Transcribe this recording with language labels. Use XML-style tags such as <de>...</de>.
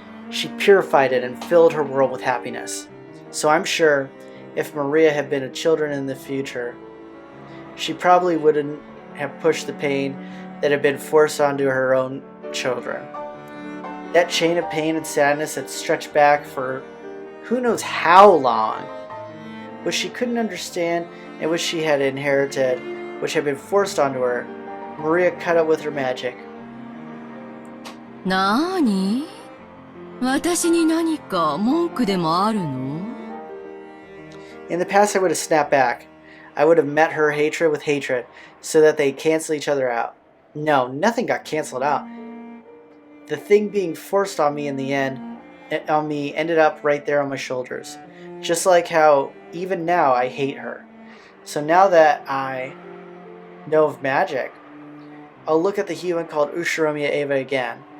<en>She purified it and filled her world with happiness. So I'm sure, if Maria had been a children in the future, she probably wouldn't have pushed the pain that had been forced onto her own children. That chain of pain and sadness had stretched back for who knows how long, which she couldn't understand and which she had inherited, which had been forced onto her, Maria cut out with her magic.</en> <ja>なーに？私に何か文句でもあるの？</ja> <en>In the past, I would have snapped back. I would have met her hatred with hatred, so that they cancel each other out. No, nothing got canceled out. The thing being forced on me ended up right there on my shoulders. Just like how, even now, I hate her. So now that I know of magic, I'll look at the human called Ushiromiya Eva again.</en>